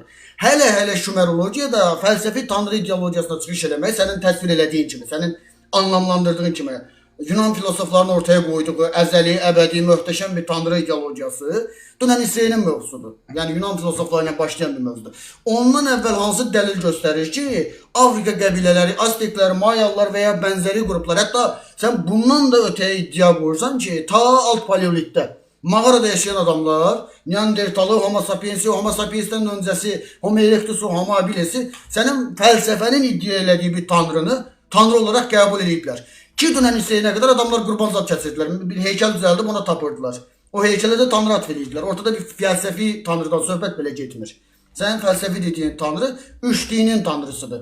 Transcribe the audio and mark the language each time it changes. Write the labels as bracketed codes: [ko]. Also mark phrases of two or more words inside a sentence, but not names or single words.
[az] Hələ şümerologiyada fəlsəfi tanrı ideologiyasına çıxış eləmək sənin təsvir elədiyin kimi, sənin anlamlandırdığın kimi Yunan filozoflarının ortaya qoyduğu əzəli, əbədi, möhtəşəm bir tanrı ideologiyası dünən İsrailin mövzusudur. Yəni Yunan filozoflarıyla başlayan bir mövzudur. Ondan əvvəl hansı dəlil göstərir ki, Afrika qəbilələri, Azteklər, Mayalılar və ya bənzəri qruplar, hətta sən bundan da ötəyə iddia qoyursan ki, ta alt paleolitdə mağarada yaşayan adamlar, Neandertalı, Homo sapiensi, Homo sapiensdən öncəsi, Homo erectusu, Homo habilisi sənin fəlsəfənin iddia elədiyi bir tanrını tanrı olarak qəbul ediblər. Ki dünən İsrailinə qədər adamlar qurban zat kəsirdilər. Bir heykəl düzəldib ona tapırdılar. O heykələ də tanrı atfedirdilər. Ortada bir fəlsəfi tanrıdan söhbət belə getmir. Sənin fəlsəfi dediyin tanrı üç dinin tanrısıdır.